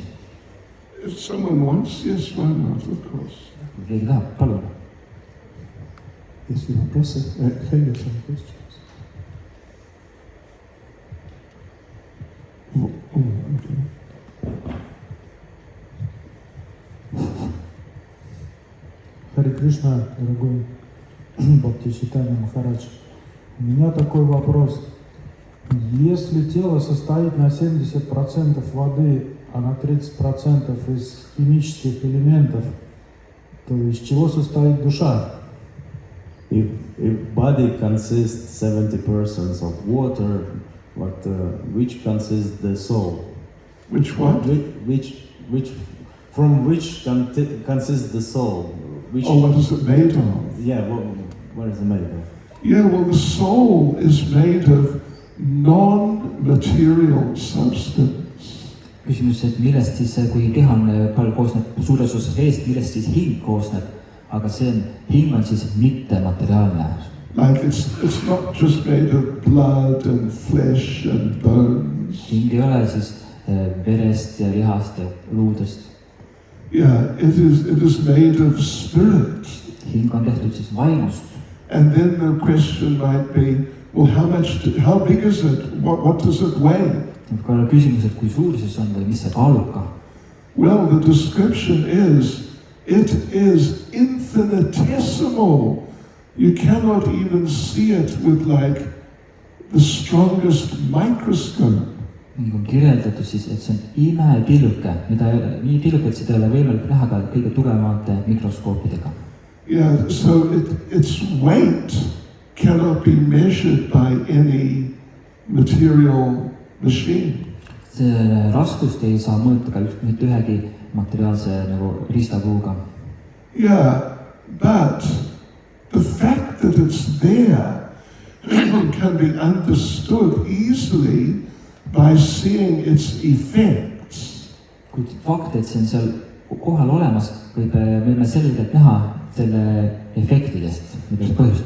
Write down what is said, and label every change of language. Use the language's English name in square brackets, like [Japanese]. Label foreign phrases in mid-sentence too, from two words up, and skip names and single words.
[English] If someone wants, yes, why not, of course. [Estonian] Kui keegi tahab, palun. [English] Yes, you have some questions. Okay. [Russian] Харе Кришна, дорогой Бхакти Чайтанья Махарадж. У меня такой вопрос. Если тело состоит на 70% воды, а на 30% из химических элементов, то из чего состоит душа? [English] If body consists 70% of water, which consists the soul? Which what? From which consists the soul? What is it made of? Yeah, what is it made of? Yeah, well, the soul is made of non-material substance. [Estonian] Küsimus, et millest siis, kui keha on palju koosneb suures osas veest, millest siis hing koosneb, aga hing on siis mittemateriaalne. [English] Like it's not just made of blood and flesh and bones. [Estonian] Hing ei ole siis verest ja lihast ja luudest. [English] Yeah, it is made of spirit. [Estonian] Hing on tehtud siis vaimust. [English] And then the question might be, well, how big is it? What does it weigh? [Estonian] Ka küsimus, et kui suur siis on või mis see kaalub ka? [English] Well, the description is, it is infinitesimal. You cannot even see it with like the strongest microscope. [Estonian] Nii on kirjeldatud siis, et see on imetilluke, mida ei ole, nii tilluke, et seda ei ole võimalik näha ka kõige tugevamate mikroskoopidega. [English] Yeah, so its weight cannot be measured by any material machine. [Estonian] See raskust ei saa mõõta ka mitte ühegi materiaalse nagu riistapuuga. [English] Yeah, but the fact that it's there can be understood easily by seeing its effects. [Estonian] Kuid fakt, et see on seal kohal olemas, võime selgelt näha selle efektidest, mida see põhjustab.